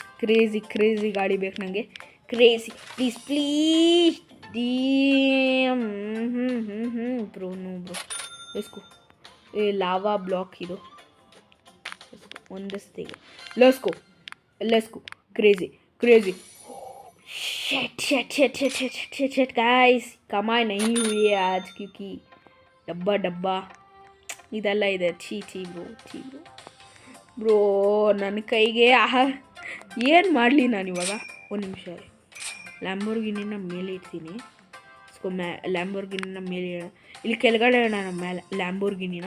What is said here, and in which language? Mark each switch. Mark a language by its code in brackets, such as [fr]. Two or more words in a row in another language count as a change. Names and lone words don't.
[kn] ಕ್ರೇಜಿ ಗಾಡಿ ಬೇಕು ನನಗೆ. [en] crazy please. Bro let's go. lava block [kn] ಇದು ಒಂದಸ್ತಿಗೆ. [en] Let's go. Crazy. Shit guys, [hi] कमाई नहीं हुई है आज क्योंकि डब्बा [kn] ಇದೆಲ್ಲ ಇದೆ. ಚೀ ಬ್ರೋ ನನ್ನ ಕೈಗೆ ಏನು ಮಾಡಲಿ ನಾನು ಇವಾಗ? ಒಂದು ನಿಮಿಷ. ಲ್ಯಾಂಬೋರ್ಗಿನಿನ ಮೇಲೆ ಇಡ್ತೀನಿ. ಲ್ಯಾಂಬೋರ್ಗಿನಿನ ಮೇಲೆ ಇಲ್ಲಿ ಕೆಳಗಡೆ ಮೇಲೆ ಲ್ಯಾಂಬೋರ್ಗಿನಿನ.